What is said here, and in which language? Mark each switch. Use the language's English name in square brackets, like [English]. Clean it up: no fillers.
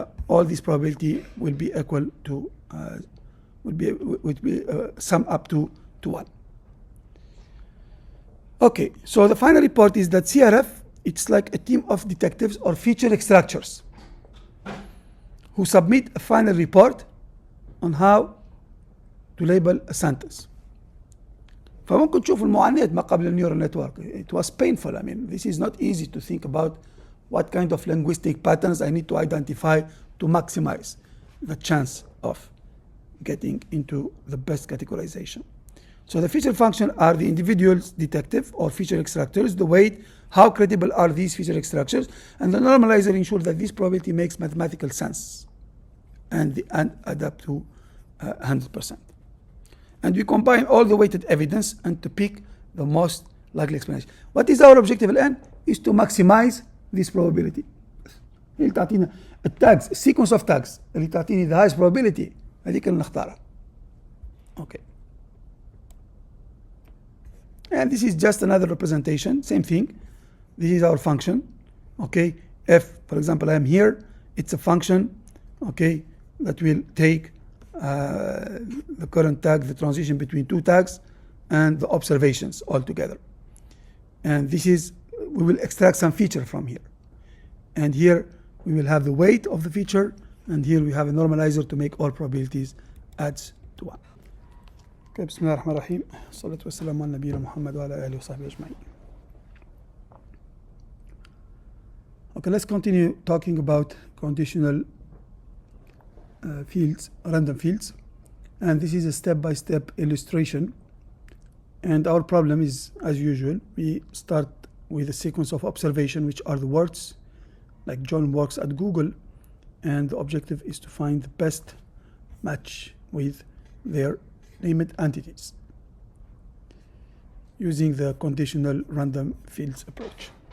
[English] all this probability will be equal to would be sum up to 1. Okay, so the final report is that CRF, it's like a team of detectives or feature extractors who submit a final report on how to label a sentence. [Arabic] فممكن تشوفوا المعاناة ما قبل النيورال نتورك. [English] It was painful. I mean, this is not easy to think about what kind of linguistic patterns I need to identify to maximize the chance of getting into the best categorization. So the feature function are the individual's detective or feature extractors, the weight, how credible are these feature extractors, and the normalizer ensures that this probability makes mathematical sense and add up to 100%. And we combine all the weighted evidence and to pick the most likely explanation. What is our objective الآن? Is to maximize this probability. [Arabic] اللي تعطينا التاجز [English] sequence of tags [Arabic] اللي تعطيني [English] the highest probability [Arabic] هذيك اللي نختارها. [English] Okay. And this is just another representation, same thing. This is our function. Okay. If, for example, I am here, it's a function, okay, that will take the current tag, the transition between two tags, and the observations all together. And this is, we will extract some feature from here. And here we will have the weight of the feature, and here we have a normalizer to make all probabilities adds to 1. [Arabic] Okay, بسم الله الرحمن الرحيم. الصلاة والسلام على نبينا محمد وعلى آله وصحبه أجمعين. [English] Okay, let's continue talking about conditional fields, random fields, and this is a step-by-step illustration. And our problem is, as usual, we start with a sequence of observation, which are the words, like John works at Google, and the objective is to find the best match with their named entities using the conditional random fields approach.